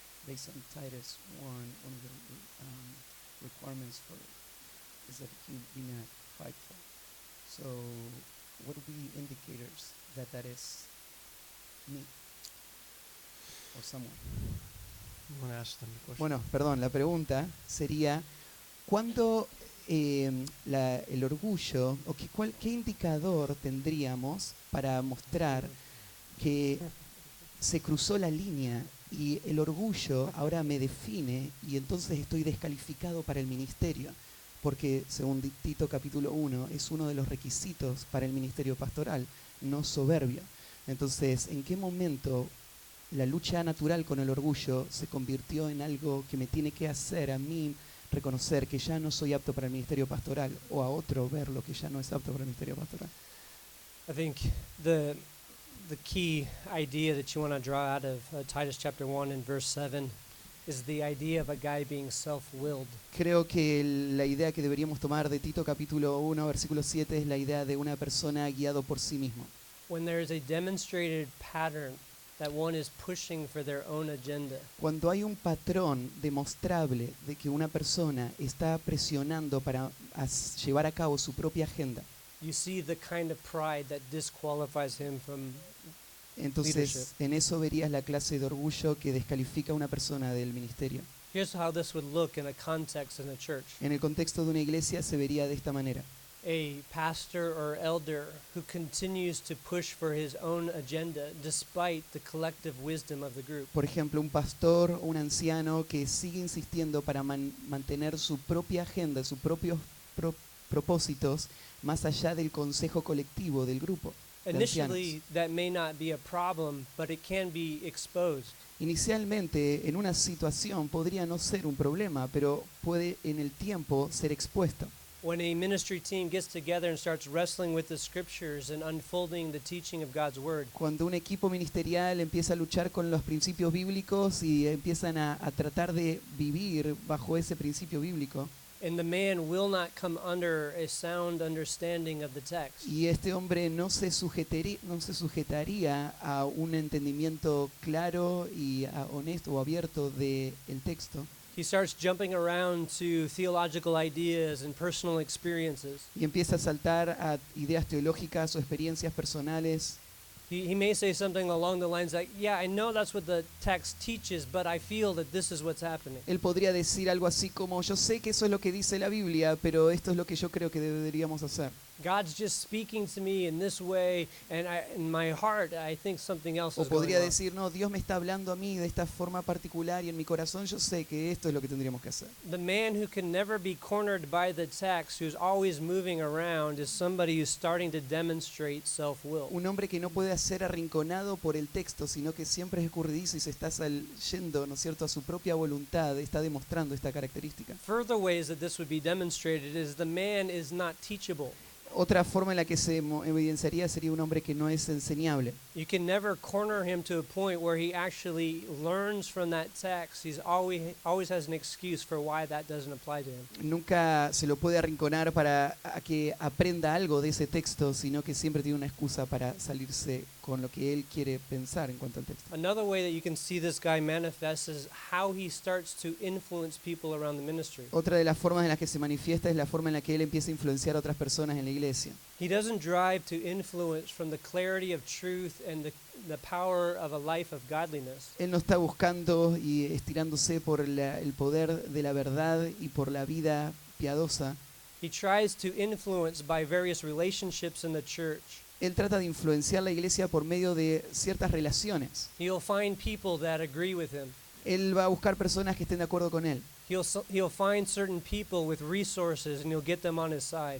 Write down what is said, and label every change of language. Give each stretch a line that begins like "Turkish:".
English: Based on Titus 1, one of the requirements for is that you be not prideful. So, what would be indicators that that is me or someone? I'm going to ask them the question.
Spanish: Bueno, perdón, la pregunta sería, ¿cuándo el orgullo, o qué indicador tendríamos para mostrar que se cruzó la línea y el orgullo ahora me define y entonces estoy descalificado para el ministerio? Porque según Tito capítulo 1 es uno de los requisitos para el ministerio pastoral, no soberbia. Entonces, ¿en qué momento la lucha natural con el orgullo se convirtió en algo que me tiene que hacer a mí reconocer que ya no soy apto para el ministerio pastoral, o a otro ver lo que ya no es apto para el ministerio pastoral?
English: I think the key idea that you want to draw out of Titus chapter 1 and verse 7 is the idea of a guy being self-willed.
Spanish: Creo que la idea que deberíamos tomar de Tito capítulo 1, versículo 7 es la idea de una persona guiado por sí mismo.
English: When there is a demonstrated pattern that one is pushing for their own agenda,
Spanish: Cuando hay un patrón demostrable de que una persona está presionando para llevar a cabo su propia agenda,
English: you see the kind of pride that disqualifies him from
Spanish: entonces
English: leadership.
Spanish: en eso verías la clase de orgullo que descalifica a una persona del ministerio.
English: Here's how this would look in a context in a church.
Spanish: En el contexto de una iglesia se vería de esta manera.
English: A pastor or elder who continues to push for his own agenda despite the collective wisdom of the group.
Spanish: Por ejemplo, un pastor o un anciano que sigue insistiendo para mantener su propia agenda, sus propios propósitos, más allá del consejo colectivo del grupo de ancianos.
English: Initially, that may not be a problem, but it can be exposed.
Spanish: Inicialmente, en una situación podría no ser un problema, pero puede en el tiempo ser expuesto.
English: When a ministry team gets together and starts wrestling with the scriptures and unfolding the teaching of God's word,
Spanish: Cuando un equipo ministerial empieza a luchar con los principios bíblicos y empiezan a tratar de vivir bajo ese principio bíblico,
English: and the man will not come under a sound understanding of the text,
Spanish: y este hombre no se sujetaría a un entendimiento claro y honesto o abierto del texto,
English: he starts jumping around to theological ideas and personal experiences.
Spanish: y empieza a saltar a ideas teológicas o experiencias personales.
English: He may say something along the lines like, yeah, I know that's what the text teaches, but I feel that this is what's happening.
Spanish: Él podría decir algo así como, yo sé que eso es lo que dice la Biblia, pero esto es lo que yo creo que deberíamos hacer.
English: God's just speaking to me in this way, and in my heart, I think something else
Spanish: O
English: is going
Spanish: podría
English: on.
Spanish: decir, no, Dios me está hablando a mí de esta forma particular y en mi corazón yo sé que esto es lo que tendríamos que hacer.
English: The man who can never be cornered by the text, who's always moving around, is somebody who's starting to demonstrate self-will.
Spanish: Un hombre que no puede ser arrinconado por el texto, sino que siempre es escurridizo y se está yendo, ¿no es cierto?, a su propia voluntad, está demostrando esta característica.
English: Further ways that this would be demonstrated is the man is not teachable.
Spanish: Otra forma en la que se evidenciaría sería un hombre que no es enseñable.
English: You can never corner him to a point where he actually learns from that text. He's always has an excuse for why that doesn't apply to him.
Spanish: Nunca se lo puede arrinconar para que aprenda algo de ese texto, sino que siempre tiene una excusa para salirse con lo que él quiere pensar en cuanto al texto.
English: Another way that you can see this guy manifest is how he starts to influence people around the ministry.
Spanish: Otra de las formas en las que se manifiesta es la forma en la que él empieza a influenciar a otras personas en la iglesia.
English: He doesn't drive to influence from the clarity of truth and the power of a life of godliness.
Spanish: Él no está buscando y estirándose por el poder de la verdad y por la vida piadosa.
English: He tries to influence by various relationships in the church.
Spanish: Él trata de influenciar la iglesia por medio de ciertas relaciones.
English: He'll find people that agree with him.
Spanish: Él va a buscar personas que estén de acuerdo con él.
English: He'll find certain people with resources and he'll get them on his side.